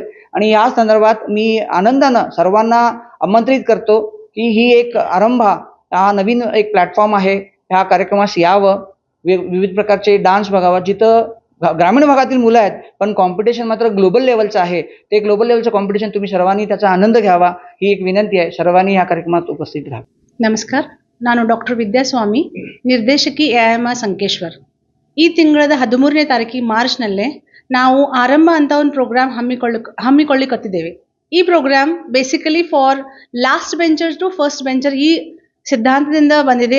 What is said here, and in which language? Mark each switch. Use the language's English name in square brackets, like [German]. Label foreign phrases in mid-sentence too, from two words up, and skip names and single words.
[Marathi] आणि या संदर्भात मी आनंदानं सर्वांना आमंत्रित करतो की ही एक आरंभ, हा नवीन एक प्लॅटफॉर्म आहे. ह्या कार्यक्रमास यावं, विविध प्रकारचे डान्स बघावा. जिथं ग्रामीण भागातील मुलं आहेत पण कॉम्पिटिशन मात्र [English] global levelचं [Marathi] आहे, ते [English] global levelचं [Marathi] कॉम्पिटिशन तुम्ही सर्वांनी त्याचा आनंद घ्यावा, ही एक विनंती आहे. सर्वांनी या कार्यक्रमात उपस्थित राहा. [Kannada] ನಮಸ್ಕಾರ, ನಾನು ಡಾಕ್ಟರ್ ವಿದ್ಯಾಸ್ವಾಮಿ, ನಿರ್ದೇಶಕಿ ಎಐಎಂಆರ್ ಸಂಕೇಶ್ವರ್. ಈ ತಿಂಗಳದ 13ನೇ ತಾರೀಕಿಗೆ ಮಾರ್ಚ್ನಲ್ಲೇ ನಾವು ಆರಂಭ ಅಂತ ಒಂದು ಪ್ರೋಗ್ರಾಮ್ ಹಮ್ಮಿಕೊಳ್ಳಿಕತ್ತಿದ್ದೇವೆ. ಈ ಪ್ರೋಗ್ರಾಮ್ [English] basically for last bencher to first bencher [Kannada] ಈ ಸಿದ್ಧಾಂತದಿಂದ ಬಂದಿದೆ.